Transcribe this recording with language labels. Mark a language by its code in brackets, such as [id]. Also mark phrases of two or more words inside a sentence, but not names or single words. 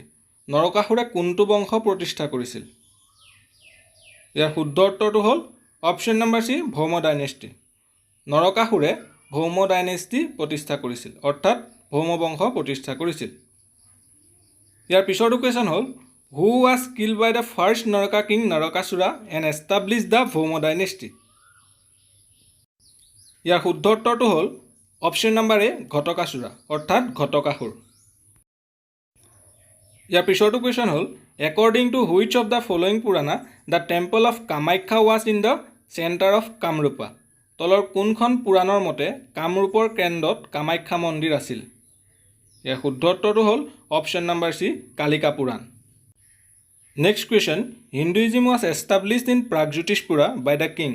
[as] নৰকাসুৰে কোনটো বংশ প্ৰতিষ্ঠা কৰিছিল। ইয়াৰ শুদ্ধ উত্তৰটো হ'ল [en] option number C [as] ভৌম ডাইনেষ্টি। নৰকাসুৰে ভৌম ডাইনেষ্টি প্ৰতিষ্ঠা কৰিছিল অৰ্থাৎ ভৌম বংশ প্ৰতিষ্ঠা কৰিছিল। ইয়াৰ পিছৰটো কুৱেশ্যন হ'ল [en] who was killed by the first Naraka king Narakasura and establish the Bhauma dynasty. [as] ইয়াৰ শুদ্ধ উত্তৰটো হ'ল [en] option number A [as] ঘটকাসুৰা অৰ্থাৎ ঘটকাসুৰ। ইয়াৰ পিছৰটো কুৱেশ্যন হ'ল [en] according to which of the following Purana the temple of Kamakhya was in the center of Kamarupa. [as] তলৰ কোনখন পুৰাণৰ মতে কামৰূপৰ কেন্দ্ৰত কামাখ্যা মন্দিৰ আছিল। ইয়াৰ শুদ্ধ উত্তৰটো হ'ল [en] option number C [as] কালিকা পুৰাণ। [en] next question, Hinduism was established in Pragjyotishpura by the king.